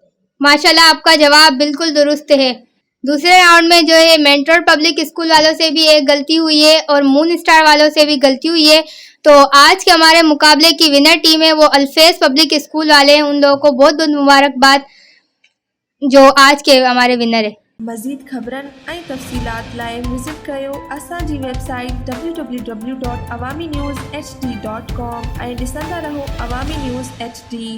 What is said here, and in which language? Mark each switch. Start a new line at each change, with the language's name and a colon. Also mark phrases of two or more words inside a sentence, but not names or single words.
Urdu: ماشاءاللہ آپ کا جواب بالکل درست ہے. دوسرے راؤنڈ میں جو ہے مینٹور پبلک اسکول والوں سے بھی ایک غلطی ہوئی ہے اور مون اسٹار والوں سے بھی غلطی ہوئی ہے. تو آج کے ہمارے مقابلے کی ونر ٹیم ہے وہ الفیظ پبلک اسکول والے ہیں. ان لوگوں کو بہت بہت مبارکباد جو آج کے ہمارے ونر ہے.
Sindhi: مزید خبرن ऐं तफ़सीलात लाइ विज़िट कयो असांजी वेबसाइट www.awamiNewsHD.com ऐं ॾिसंदा रहो अवामी न्यूज़ HD.